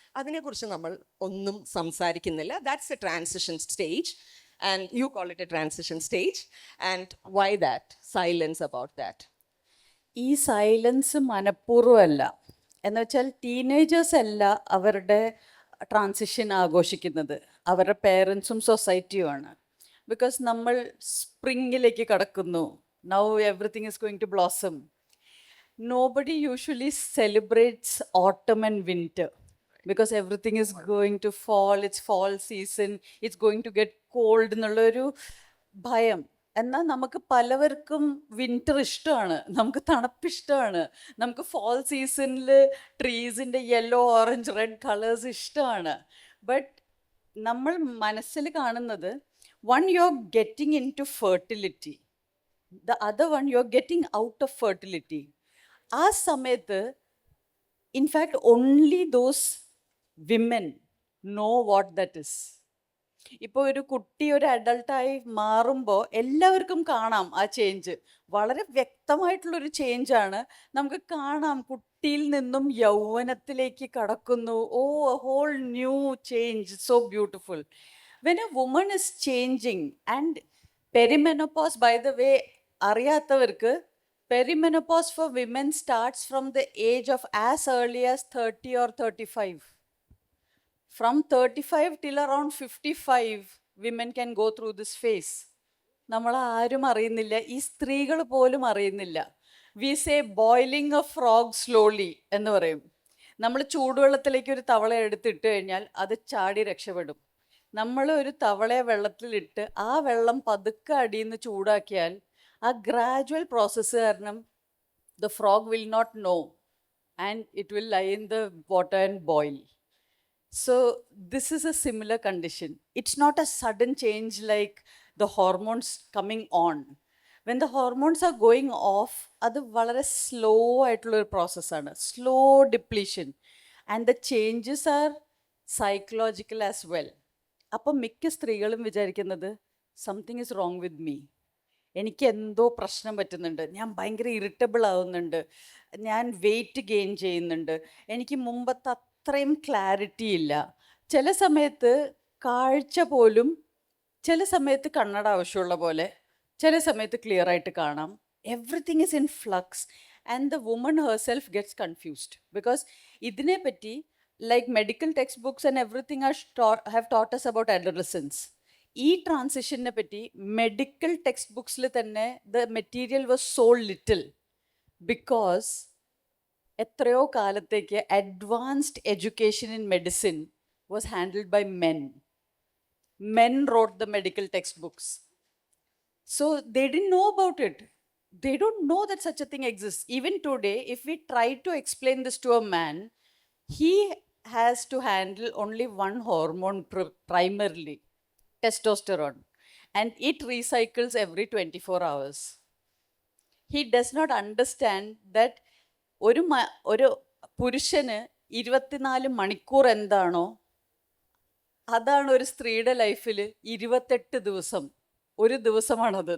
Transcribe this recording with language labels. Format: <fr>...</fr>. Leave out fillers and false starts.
<ml>അതിനെക്കുറിച്ച് നമ്മൾ ഒന്നും സംസാരിക്കുന്നില്ല.</ml> <en>That's a transition stage, and you call it a transition stage. And why that silence about that?</en> <ml>ഈ silence മനഃപൂർവ്വമല്ല. എന്ന് വെച്ചാൽ ടീനേജേഴ്സ് അല്ല അവരുടെ ട്രാൻസിഷൻ ആഘോഷിക്കുന്നത്, അവരുടെ പേരൻസും സൊസൈറ്റിയുമാണ്. ബിക്കോസ് നമ്മൾ സ്പ്രിങ്ങിലേക്ക് കടക്കുന്നു.</ml> <en>Now everything is going to blossom. Nobody usually celebrates autumn and winter because everything is going to fall. It's fall season. It's going to get cold</en> <ml>എന്നുള്ളൊരു ഭയം. എന്നാൽ നമുക്ക് പലവർക്കും വിൻ്റർ ഇഷ്ടമാണ്, നമുക്ക് തണുപ്പ് ഇഷ്ടമാണ്, നമുക്ക് ഫോൾ സീസണിൽ ട്രീസിൻ്റെ യെല്ലോ, ഓറഞ്ച്, റെഡ് കളേഴ്സ് ഇഷ്ടമാണ്.</ml> <en>but</en> <ml>നമ്മൾ മനസ്സിൽ കാണുന്നത്</ml> <en>One you are getting into fertility, the other one you are getting out of fertility.</en> <ml>ആ സമയത്ത്</ml> <en>In fact only those women know what that is.</en> <ml>ഇപ്പോൾ ഒരു കുട്ടി ഒരു അഡൾട്ടായി മാറുമ്പോൾ എല്ലാവർക്കും കാണാം ആ ചേഞ്ച്. വളരെ വ്യക്തമായിട്ടുള്ളൊരു ചേഞ്ചാണ്. നമുക്ക് കാണാം കുട്ടിയിൽ നിന്നും യൗവനത്തിലേക്ക് കടക്കുന്നു.</ml> <en>Oh, a whole new change, so beautiful. When a woman is changing and perimenopause, by the way,</en> <ml>അറിയാത്തവർക്ക്</ml> <en>Perimenopause for women starts from the age of as early as 30 or 35. From 35 till around 55, women can go through this phase.</en> <ml>നമ്മൾ ആരും അറിയുന്നില്ല, ഈ സ്ത്രീകൾ പോലും അറിയുന്നില്ല.</ml> <en>we say boiling a frog slowly</en> <ml>എന്ന് പറയും. നമ്മൾ ചൂടുവെള്ളത്തിലേക്ക് ഒരു തവള എടുത്തിട്ട് കഴിഞ്ഞാൽ അത് ചാടി രക്ഷപ്പെടും. നമ്മൾ ഒരു തവളയെ വെള്ളത്തിലിട്ട് ആ വെള്ളം പതുക്കെ അടിയിൽ നിന്ന് ചൂടാക്കിയാൽ ആ ഗ്രാജുവൽ പ്രോസസ്സ് കാരണം</ml> <en>The frog will not know and it will lie in the water and boil. So this is a similar condition. It's not a sudden change like the hormones coming on. When the hormones are going off,</en> <ml>അത് വളരെ slow ആയിട്ടുള്ളൊരു പ്രോസസ്സാണ്, slow depletion.</ml> <en>And the changes are psychological as well.</en> <ml>അപ്പം മിക്ക സ്ത്രീകളും വിചാരിക്കുന്നത്</ml> <en>something is wrong with me,</en> <ml>എനിക്ക് എന്തോ പ്രശ്നം പറ്റുന്നുണ്ട്, ഞാൻ ഭയങ്കര ഇറിറ്റബിൾ ആവുന്നുണ്ട്, ഞാൻ വെയിറ്റ് ഗെയിൻ ചെയ്യുന്നുണ്ട്, എനിക്ക് മുമ്പത്തെ അത്രയും ക്ലാരിറ്റി ഇല്ല, ചില സമയത്ത് കാഴ്ച പോലും ചില സമയത്ത് കണ്ണട ആവശ്യമുള്ള പോലെ ചില സമയത്ത് ക്ലിയർ ആയിട്ട് കാണാം.</ml> <en>everything is in flux and the woman herself gets confused because</en> <ml>ഇതിനെപ്പറ്റി</ml> <en>Like medical text books and everything have taught us about adolescence.</en> <ml>ഈ ട്രാൻസിഷനെ പറ്റി മെഡിക്കൽ ടെക്സ്റ്റ് ബുക്സിൽ തന്നെ</ml> <en>the material was so little because</en> <ml>എത്രയോ കാലത്തേക്ക്</ml> <en>Advanced education in medicine was handled by men. Men wrote the medical textbooks. So they didn't know about it. They don't know that such a thing exists. Even today, if we try to explain this to a man, he has to handle only one hormone primarily, testosterone. And it recycles every 24 hours. He does not understand that</en> <ml>ഒരു പുരുഷന് 24 മണിക്കൂർ എന്താണോ അതാണ് ഒരു സ്ത്രീയുടെ ലൈഫിൽ 28 ദിവസം. ഒരു ദിവസമാണത്.</ml>